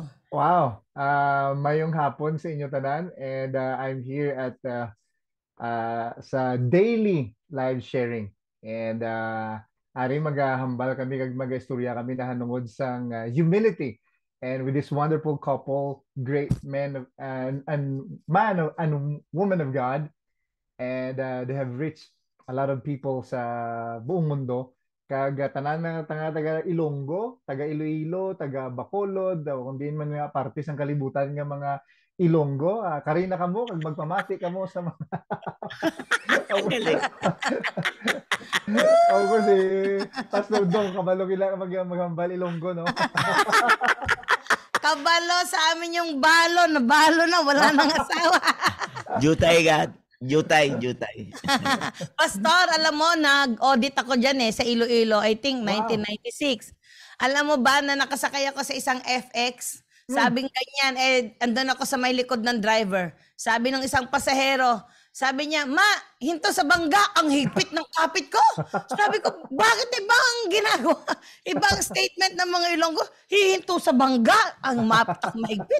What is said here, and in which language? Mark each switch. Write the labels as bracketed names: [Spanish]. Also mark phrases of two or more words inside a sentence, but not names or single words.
[Hiligaynon] Wow. Mayong hapon sa inyo tanan, [English] and I'm here at sa daily live sharing. [Hiligaynon] And ari magahambal kami kag magastorya kami nahanungod sang humility. [English] And with this wonderful couple, great men and man and woman of God, and they have reached a lot of people [Filipino] sa buong mundo. [Hiligaynon] Kag tanan na taga Ilonggo, taga Iloilo, taga Bacolod, kung diin man nga parte sang kalibutan nga mga Ilonggo. Karina ka mo, kag magpamati ka mo sa mga... [Filipino] Galing. [English] Of course, [Hiligaynon] Pastor Dong, kabalo kila maghambal Ilonggo, no? [Filipino] Kabalo sa amin yung balo na wala nang asawa. Jutay God. Jutay. Pastor, alam mo, nag-audit ako dyan sa Iloilo, [English] I think Wow. [Filipino] 1996. Alam mo ba na nakasakay ako sa isang FX? Sabing ganyan, andun ako sa may likod ng driver. Sabi ng isang pasahero, sabi niya, "Ma, hinto sa bangga, ang higpit ng kapit ko." Sabi ko, bakit ibang ginagawa? Ibang statement ng mga Ilonggo, hihinto sa bangga, ang mahigpit.